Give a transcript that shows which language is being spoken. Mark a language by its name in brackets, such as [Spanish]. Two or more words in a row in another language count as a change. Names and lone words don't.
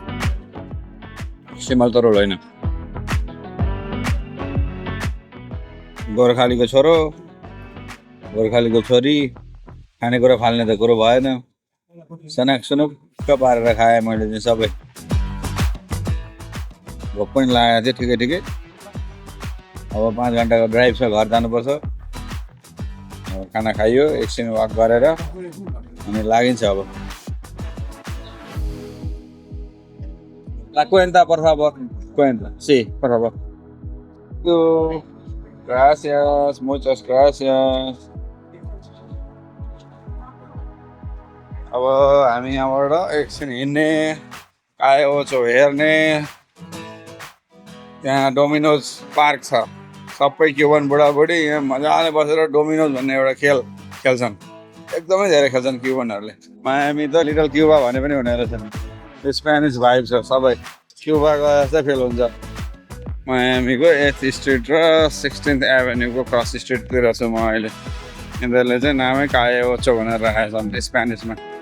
[Nepali] सिमल तरुल होइन गोर्खालीको छोरो गोर्खालीको छोरी खानेकुरा फाल्ने त कुरो भएन सनाक सुनुक्क पारेर खाएँ मैले चाहिँ सबै भोक पनि लागेको थियो ठिकै ठिकै अब 5 घन्टाको ड्राइभ छ घर जानुपर्छ अब खाना खाइयो एकछिन वाक गरेर अनि लागिन्छ अब [Spanish] La cuenta, por favor. Cuenta. Sí, por favor. Gracias, muchas gracias. [Nepali] अब हामी यहाँबाट एकछिन हिँड्ने आयो छौ हेर्ने त्यहाँ डोमिनोज पार्क छ सबै क्युबन बुढाबुढी यहाँ मजाले बसेर डोमिनोज भन्ने एउटा खेल खेल्छन् एकदमै धेरै खेल्छन् क्युबनहरूले मायामी त लिटल क्युबा भने पनि हुने रहेछ [English] Spanish vibe [Nepali] छ सबै क्युबाको जस्तै फिल हुन्छ मायामीको 8th स्ट्रिट र 16th एभेन्यूको [English] cross street [Nepali] छु म अहिले यिनीहरूले चाहिँ नामै काए ओचो भनेर राखेको छन् स्पेनिसमा